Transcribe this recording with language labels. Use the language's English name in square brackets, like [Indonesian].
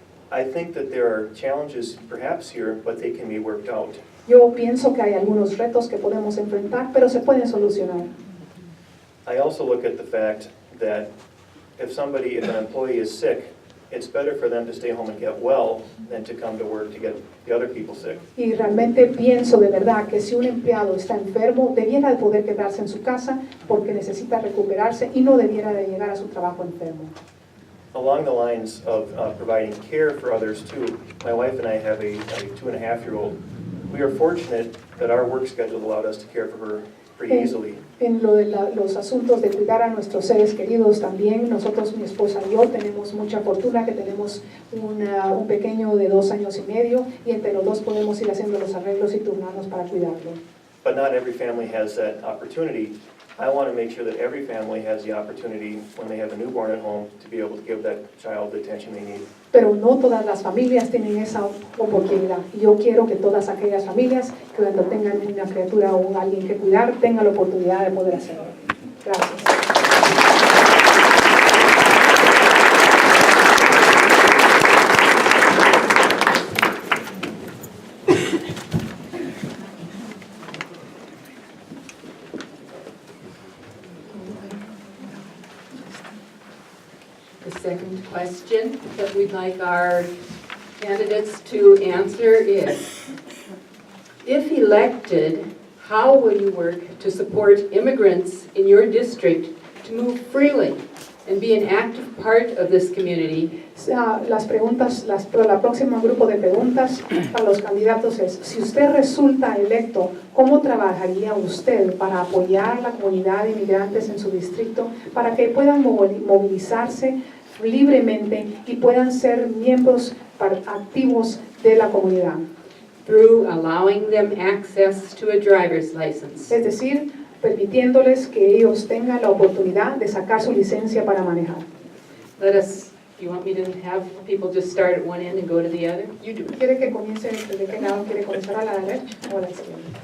[English] I think that there are challenges perhaps here, but they can be worked out. [Spanish] Yo pienso que hay algunos retos que podemos enfrentar, pero se pueden solucionar. [English] I also look at the fact that if an employee is sick, it's better for them to stay home and get well than to come to work to get the other people sick. [Spanish] Y realmente pienso de verdad que si un empleado está enfermo, debiera de poder quedarse en su casa porque necesita recuperarse y no debiera de llegar a su trabajo enfermo. [English] Along the lines of providing care for others too, my wife and I have a 2.5-year-old. We are fortunate that our work schedule allowed us to care for her pretty easily. [Spanish] En lo de los asuntos de cuidar a nuestros seres queridos también, nosotros, mi esposa y yo, tenemos mucha fortuna que tenemos un pequeño de 2 años y medio y entre los dos podemos ir haciendo los arreglos y turnarnos para cuidarlo. [English] But not every family has that opportunity. I want to make sure that every family has the opportunity when they have a newborn at home to be able to give that child the attention they need. [Spanish] Pero no todas las familias tienen esa oportunidad. Y yo quiero que todas aquellas familias que cuando tengan una criatura o alguien que cuidar tengan la oportunidad de poder hacerlo. Gracias. [English] The second question that we'd like our candidates to answer is, if elected, how will you work to support immigrants in your district to move freely and be an active part of this community? [Spanish] Las preguntas, la próxima grupo de preguntas para los candidatos es, si usted resulta electo, ¿cómo trabajaría usted para apoyar a la comunidad de inmigrantes en su distrito para que puedan movilizarse libremente y puedan ser miembros activos de la comunidad? [English] Through allowing them access to a driver's license. [Spanish] Es decir, permitiéndoles que ellos tengan la oportunidad de sacar su licencia para manejar. [English] Do you want me to have people just start at one end and go to the other? You do. [Spanish] ¿Quiere que comience desde qué lado? ¿Quiere comenzar a la derecha o a la izquierda?